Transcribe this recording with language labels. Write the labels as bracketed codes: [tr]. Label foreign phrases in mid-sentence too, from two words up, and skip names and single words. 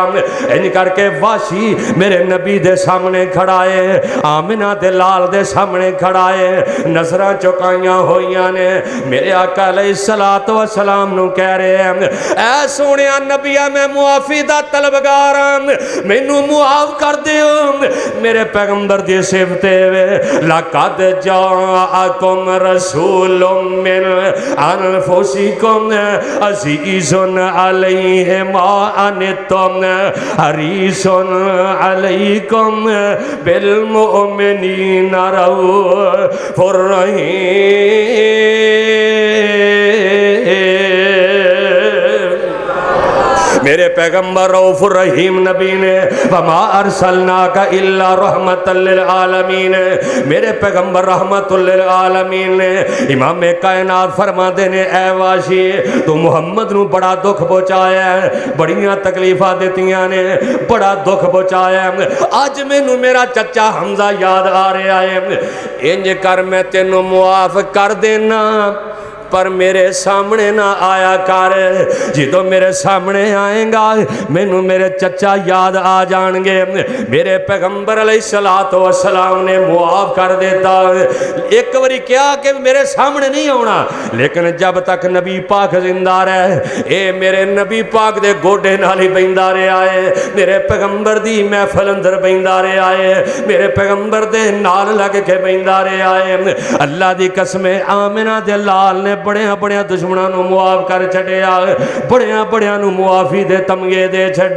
[pa] اینج کرکے وحشی میرے نبی دے سامنے کھڑا ہے، آمنہ دے لال دے سامنے کھڑا ہے، نظراں چکائیاں ہوئیاں نے. میرے آقا [ar] عليه الصلاة السلام [pa] نوں کہہ رہے ہیں، اے سوہنے نبیا میں معافی دا طلبگار ہاں، مینوں معاف کر دیو. میرے پیغمبر دی صفتے وے [ar] لقد جاءكم رسول من أنفسكم عزيز عليه ما عنتم حريص عليكم بالمؤمنين رؤوف رحيم. [pa] میرے پیغمبر [ar] رؤوف رحيم [pa] نبی نے [ar] وما أرسلناك إلا رحمة للعالمين, [pa] میرے پیغمبر [ar] رحمة للعالمين [pa] نے. امام کائنات فرماتے نے، اے وحشی تو محمد نوں بڑا دکھ پہنچایا ہے، بڑیاں تکلیفاں دتیاں نے، بڑا دکھ پہنچایا ہے. اج مینوں میرا چچا حمزہ یاد آ رہا ہے، اینج کر میں تینوں معاف کر دینا، پر میرے سامنے نا آیا کر. جو میرے سامنے آئے گا مینوں میرے چچا یاد آ جائیں گے. میرے پیغمبر [ar] عليه الصلاة والسلام [pa] نے معاف کر دیتا. ایک باری کیا کہ میرے سامنے نہیں آنا، لیکن جب تک نبی پاک زندہ رہے یہ میرے نبی پاک دے گوڈے نال ہی بہندا رہا ہے، میرے پیغمبر دی محفل اندر بہندا رہا ہے، میرے پیغمبر دے نال لگ کے بہندا رہا ہے. اللہ دی قسم آمنہ دے لال نے بڑیا بڑیا دشمنوں نوں معاف کر چھڈیا، بڑیا بڑیا نوں معافی دے تمغے دے چھڈے.